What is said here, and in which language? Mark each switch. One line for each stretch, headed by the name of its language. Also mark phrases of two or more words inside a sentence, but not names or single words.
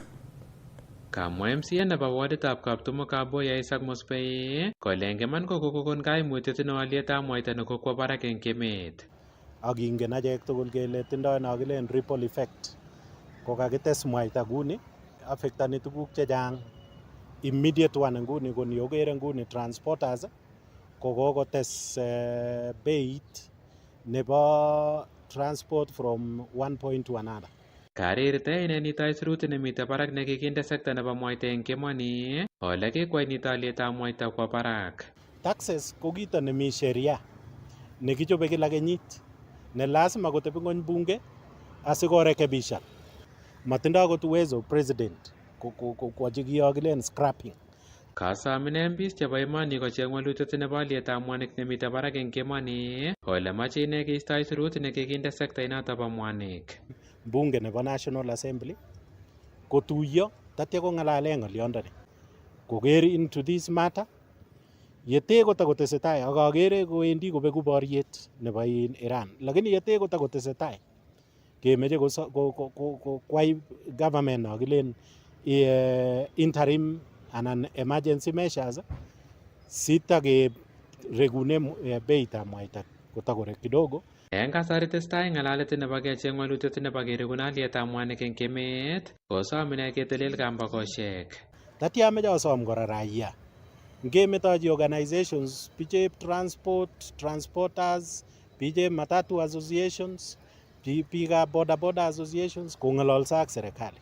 Kalenjin: Kamwa MCA nebo warditab Kaptumo Kaboy Isaac Mosbey kole ngeman kokokon kaimutiet en alyetab mwaita nekokwo barak en emet. Ak ingen achek tugul kele tindoi nokilen
English: ripple effect.
Kalenjin: Kokakites mwaita nguni affectani tuguk chechang.
English: Immediate one
Kalenjin: nguni koni okere nguni
English: transporters
Kalenjin: kokokotes beit nebo
English: transport from one point to another.
Kalenjin: Karirte inenitoi sirutik nemite barak nekikinde sekta nebo mwaita en kemoni ole kikwai nito alyetab mwaita kwo barak. Taxes ko kito nemi sheria nekichobe kila kenyit ne lazima kotebi ng'ony bunge asikorekebisha. Matindoi akot uwezo president kochi kiyokilen scrapping. Kasamine MPs chebo emoni kocheng walutiet nebo alyetab mwanik nemite barak en kemoni ole mache ine keistoi sirut nekikinde sekta inoto bo mwanik. Bunge nebo National Assembly kotuyo tatya kong'alale ng'olyondoni koker
English: into this matter
Kalenjin: Yete kotakotesetai ak agere kowendi kobeku boriet nebo Iran, lakini yete kotakotesetai kemeche kwai government no kilen interim anan
English: emergency measures
Kalenjin: sita ke regune beitab mwaita kotakorek kidogo. Eng kasari testai ng'alalet nebo kecheng walutiet nebo keregun alyetab mwanik eng emet, kosom ine ketelel kambakoshek. Tatya ameche asom kora raia ngemetochi organizations bichep transporters, bichep
English: matatu associations,
Kalenjin: biikab
English: bodaboda associations
Kalenjin: kong'ololso ak serikali.